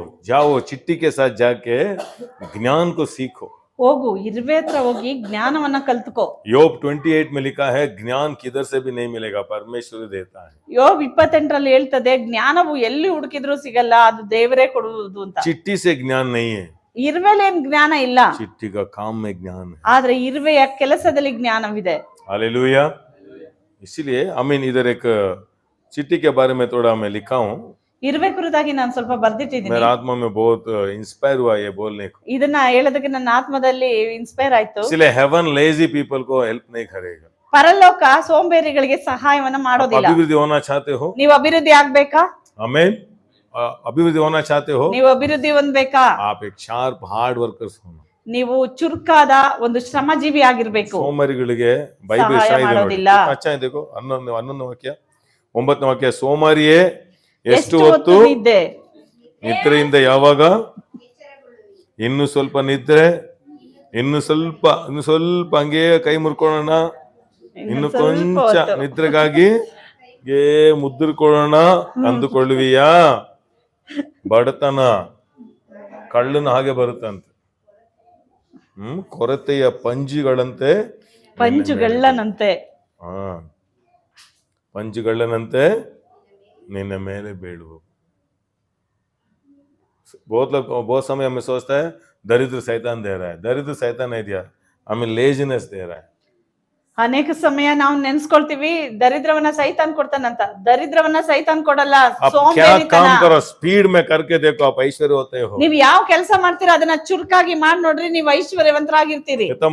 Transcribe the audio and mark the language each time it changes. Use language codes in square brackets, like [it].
[hi] जाओ चिट्टी के साथ जाके ज्ञान को सीखो. [kn] ಹೋಗು, ಇರುವೆ ಹತ್ರ ಹೋಗಿ ಜ್ಞಾನವನ್ನ ಕಲ್ತ್ಕೋ. [hi] योग 28 में लिखा है ज्ञान किधर से भी नहीं मिलेगा, परमेश्वर देता है. [kn] ಯೋಬ್ 28ರಲ್ಲಿ ಹೇಳ್ತದೆ, ಜ್ಞಾನವು ಎಲ್ಲಿ ಹುಡುಕಿದ್ರು ಸಿಗಲ್ಲ, ಅದು ದೇವರೇ ಕೊಡುವುದು ಅಂತ. [hi] चिट्टी से ज्ञान नहीं है, [kn] ಇರುವೆಲೇನ್ ಜ್ಞಾನ ಇಲ್ಲ, [hi] चिट्टी का काम में ज्ञान है. [kn] ಆದ್ರೆ ಇರುವೆಯ ಕೆಲಸದಲ್ಲಿ ಜ್ಞಾನವಿದೆ. [hi] हालेलुया. इसीलिए इधर एक चिट्टी के बारे में थोड़ा मैं लिखा हूँ. [kn] ಇರುವೆ ಕುರಿತಾಗಿ ನಾನು ಸ್ವಲ್ಪ ಬರ್ದಿಟ್ಟಿದ್ದೀನಿ. [hi] मेरा आत्मा में बहुत इंस्पायर हुआ ये बोलने को. [kn] ಇದನ್ನ ಹೇಳೋದಕ್ಕೆ ನನ್ನ ಆತ್ಮದಲ್ಲಿ ಇನ್ಸ್ಪೈರ್ ಆಯ್ತು. [hi] इसलिए हेवन लेजी पीपल को हेल्प नहीं करेगा. [kn] ಪರಲೋಕ ಸೋಂಬೇರಿಗಳಿಗೆ ಸಹಾಯವನ್ನ ಮಾಡೋದಿಲ್ಲ. [hi] अभिवृद्धि होना चाहते हो? [kn] ನೀವು ಅಭಿವೃದ್ಧಿ ಆಗ್ಬೇಕಾ? [hi] आमीन. अभिवृद्धि होना चाहते हो? [kn] ನೀವು ಅಭಿವೃದ್ಧಿ ಹೊಂದ್ಬೇಕಾ? [hi] आप एक शार्प हार्ड वर्कर्स होना. [kn] ನೀವು ಚುರುಕಾದ ಒಂದು ಶ್ರಮಜೀವಿ ಆಗಿರ್ಬೇಕು. ಸೋಮಾರಿಗಳಿಗೆ ಬೈಬಲ್ ಸಹಾಯ ಇದೆ ನೋಡಿ. ಮಾಡೋದಿಲ್ಲ. [hi] ಅಚ್ಚಾ देखो [kn] 11ನೇ ವಾಕ್ಯ 9ನೇ ವಾಕ್ಯ. ಸೋಮಾರಿಯೇ, ಎಷ್ಟು ಹೊತ್ತು ನಿದ್ದೆ, ನಿದ್ರೆಯಿಂದ ಯಾವಾಗ ಇನ್ನು ಸ್ವಲ್ಪ ನಿದ್ರೆ, ಇನ್ನು ಸ್ವಲ್ಪ ಹಂಗೆ ಕೈ ಮುರ್ಕೊಳ್ಳೋಣ, ಇನ್ನು ಕೊಂಚ ನಿದ್ರೆಗಾಗಿ ಮುದ್ರಕೊಳ್ಳೋಣ ಅಂದುಕೊಳ್ಳುವಿಯಾ? ಬಡತನ ಕಳ್ಳನ ಹಾಗೆ ಬರುತ್ತಂತೆ. ಕೊರತೆಯ ಪಂಜುಗಳಂತೆ ಪಂಚುಗಳ್ಳನಂತೆ. ಪಂಜುಗಳ್ಳನಂತೆ ನಿನ್ನ ಮೇಲೆ ಬೀಳುವು. [hi] बहुत समय हमें सोचता है दरिद्र शैतान दे रहा है. दरिद्र शैतान नहीं दिया, हमें लेजीनेस दे रहा है. [kn] ಅನೇಕ ಸಮಯ ನಾವು ನೆನ್ಸ್ಕೊಳ್ತೀವಿ ದರಿದ್ರವನ್ನ ಸೈತಾನ್ ಕೊಡ್ತಾನಂತ. ದರಿದ್ರವನ್ನ ಸೈತಾನ್ ಕೊಡಲ್ಲ, [hi] आप क्या काम करो, स्पीड में करके देखो, आप ऐश्वर्य होते हो. [kn] ನೀವ್ ಯಾವ ಕೆಲಸ ಮಾಡ್ತೀರಾ ಅದನ್ನ ಚುರುಕಾಗಿ ಮಾಡಿ ನೋಡ್ರಿ, ನೀವು ಐಶ್ವರ್ಯವಂತರಾಗಿರ್ತೀರಿ.